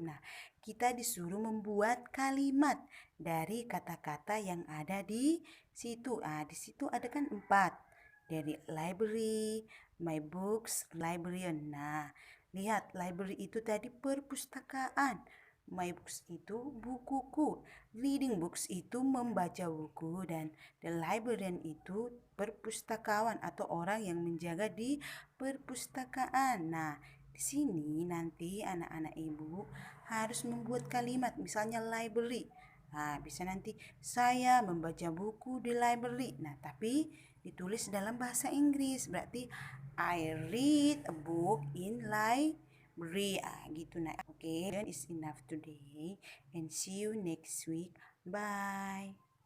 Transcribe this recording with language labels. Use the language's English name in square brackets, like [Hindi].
[Indonesian] Nah, kita disuruh membuat kalimat dari kata-kata yang ada di situ. Di situ ada kan 4. Dari library, my books, librarian. Nah, lihat library itu tadi perpustakaan. My books itu bukuku. Reading books itu membaca buku dan the librarian itu perpustakawan atau orang yang menjaga di perpustakaan. Nah, di sini nanti anak-anak ibu harus membuat kalimat misalnya library. Nah, bisa nanti saya membaca buku di library. Nah, tapi ditulis dalam bahasa Inggris. Berarti [English] I read a book in library. [Indonesian] Gitu nah. [English] Oke, then is enough today and see you next week. Bye.